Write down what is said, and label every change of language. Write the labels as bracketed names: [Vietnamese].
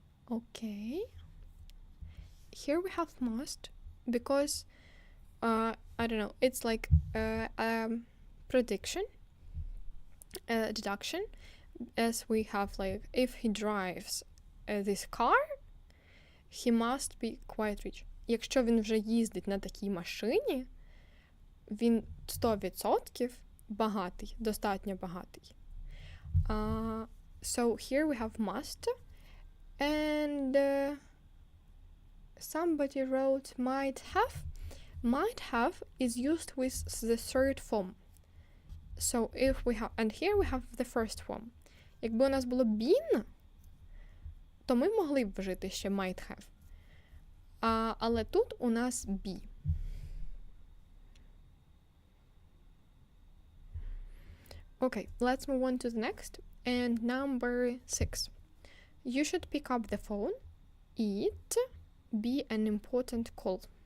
[English] Okay. Here we have must, because I don't know, it's like prediction, deduction, as we have like if he drives this car, he must be quite rich. [Ukrainian] Якщо він вже їздить на такій машині, він 100% багатий, достатньо багатий. [English] So here we have must, and somebody wrote might have. Might have is used with the third form. So if we have, and here we have the first form. [Ukrainian] Якби у нас було been, то ми могли б вжити ще might have. Але тут у нас be. [English] Okay, let's move on to the next. And number 6. You should pick up the phone. It be an important call.